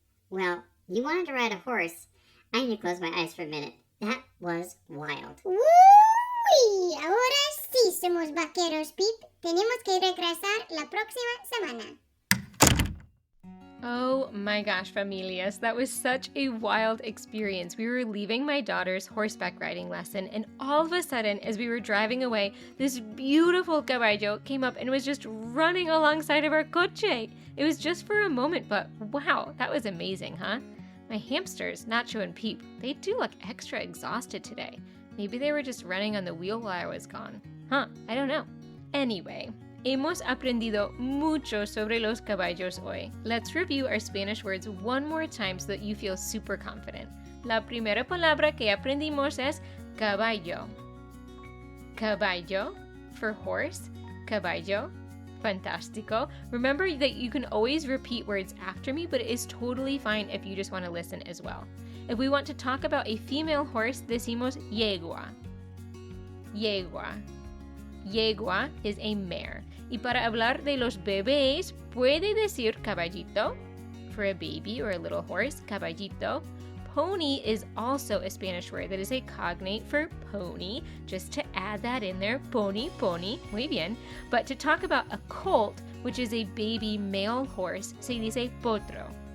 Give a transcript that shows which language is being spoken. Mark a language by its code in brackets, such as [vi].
[en] Well, you wanted to ride a horse. I need to close my eyes for a minute. That was wild. ¡Uy! [es] Ahora sí somos vaqueros, Pip. Tenemos que regresar la próxima semana. [en] Oh my gosh, familias, that was such a wild experience. We were leaving my daughter's horseback riding lesson, and all of a sudden, as we were driving away, this beautiful caballo came up and was just running alongside of our coche. It was just for a moment, but wow, that was amazing, huh? My hamsters, Nacho and Peep, they do look extra exhausted today. Maybe they were just running on the wheel while I was gone. Huh, I don't know. [es] Anyway, hemos aprendido mucho sobre los caballos hoy. [en] Let's review our Spanish words one more time so that you feel super confident. [es] La primera palabra que aprendimos es caballo. Caballo [en] for horse. [es] Caballo. Fantástico. [en] Remember that you can always repeat words after me, but it is totally fine if you just want to listen as well. If we want to talk about a female horse, [es] decimos yegua. [en] Yegua. Yegua is a mare. [es] Y para hablar de los bebés, puede decir caballito. [en] For a baby or a little horse, caballito. Pony is also a Spanish word that is a cognate for pony. Just to add that in there, pony, pony. [es] Muy bien. [en] But to talk about a colt, which is a baby male horse, [es] se dice potro.